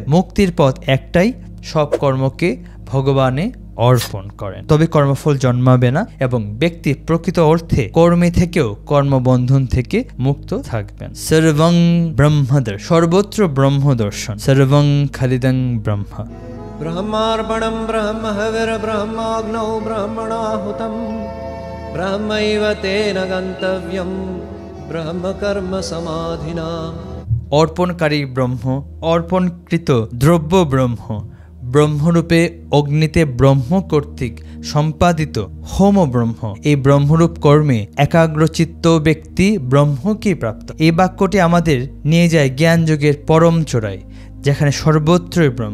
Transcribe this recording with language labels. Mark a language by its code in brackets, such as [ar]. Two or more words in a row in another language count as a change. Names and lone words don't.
[bn] অতএব মুক্তির পথ একটাই, সব কর্মকে ভগবানে অর্পণ করেন, তবে কর্মফল জন্মাবে না এবং ব্যক্তি প্রকৃত অর্থে কর্মে থেকেও কর্মবন্ধন থেকে মুক্ত থাকবেন। সর্বং ব্রহ্মদর্শন, সর্বত্র ব্রহ্মদর্শন। [sa] সর্বং খালিদং ব্রহ্ম। ब्रह्मार्पणं ब्रह्महविर्ब्रह्माग्नौ ब्रह्मणाहुतं ब्रह्मैव तेन गन्तव्यं ब्रह्मकर्म समाधिना। [bn] অর্পণকারী ব্রহ্ম, অর্পণকৃত দ্রব্য ব্রহ্ম, ব্রহ্মরূপে অগ্নিতে ব্রহ্ম কর্তৃক সম্পাদিত হোম ব্রহ্ম। এই ব্রহ্মরূপ কর্মে একাগ্রচিত্ত ব্যক্তি ব্রহ্মকেই প্রাপ্ত। এই বাক্যটি আমাদের নিয়ে যায় জ্ঞান যোগের পরম চূড়ায়, যেখানে সর্বত্রই ব্রহ্ম।